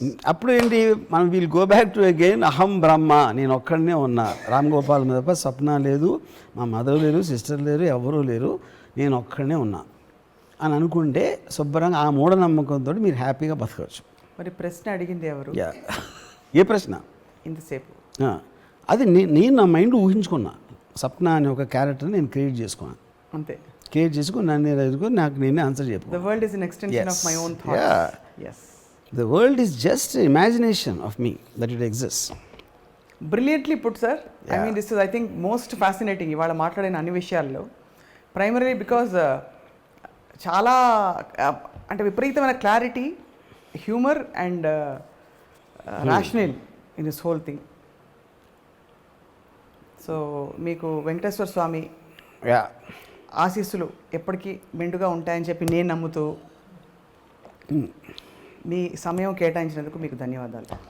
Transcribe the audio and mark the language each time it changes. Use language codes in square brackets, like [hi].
[te] అప్పుడు ఏంటి, మనం [en] we'll go back to again [te] అహం బ్రహ్మ, నేను ఒక్కడనే ఉన్నా, రామ్ గోపాల్ మీద స్వప్న లేదు, మా మదర్ లేరు, సిస్టర్ లేరు, ఎవరూ లేరు, నేను ఒక్కడనే ఉన్నా అని అనుకుంటే శుభ్రంగా ఆ మూఢనమ్మకంతో మీరు హ్యాపీగా బతకవచ్చు. మరి ప్రశ్న అడిగింది ఎవరు? ఏ ప్రశ్న? ఇంతసేపు అది నేను నా మైండ్ ఊహించుకున్నా. స్వప్న అనే ఒక క్యారెక్టర్ నేను క్రియేట్ చేసుకున్నాను, అంతే. క్రియేట్ చేసుకుని నన్ను ఎదుర్కొని నాకు నేనే ఆన్సర్ చెప్పాను. [en] The world is an extension of my own thoughts. Yes. The world is just an imagination of me that it exists. Brilliantly put, sir. I mean, this is, I think, most fascinating. [te] ఇవాళ మాట్లాడిన అన్ని విషయాల్లో primary because చాలా అంటే విపరీతమైన clarity, [en] Humour and rational in this whole thing. [te] So మీకు వెంకటేశ్వర స్వామి ఆశీస్సులు ఎప్పటికీ మెండుగా ఉంటాయని చెప్పి నేను నమ్ముతూ మీ సమయం కేటాయించినందుకు మీకు ధన్యవాదాలు.